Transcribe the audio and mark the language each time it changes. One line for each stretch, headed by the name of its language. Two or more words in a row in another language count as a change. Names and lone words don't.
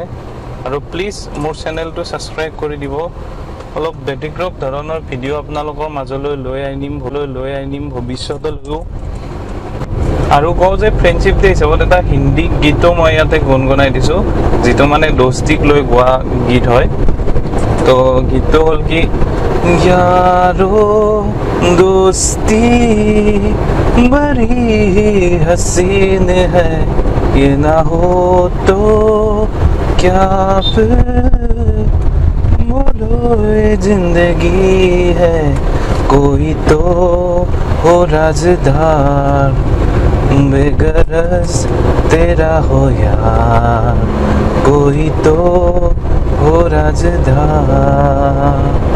Assamese: আৰু প্লিজ মোৰ চেনেলটো সাবস্ক্ৰাইব কৰি দিব অলপ ব্যতিক্ৰম ধৰণৰ ভিডিও আপোনালোকৰ মাজলৈ লৈ আনিম ভৱিষ্যতলৈও আৰু কও যে
English: friendship day
Assamese: হিচাপত এটা হিন্দী গীতো মই ইয়াতে গুণগুণাই দিছো যেটো মানে দোস্তিক লৈ গোৱা গীত হয় তো গীতটো হল কি
Hindi: यारो दोस्ती बड़ी हसीन है ये ना हो तो क्या फिर बोलो ये जिंदगी है कोई तो हो राजदार बेगरज तेरा हो यार कोई तो हो राजदार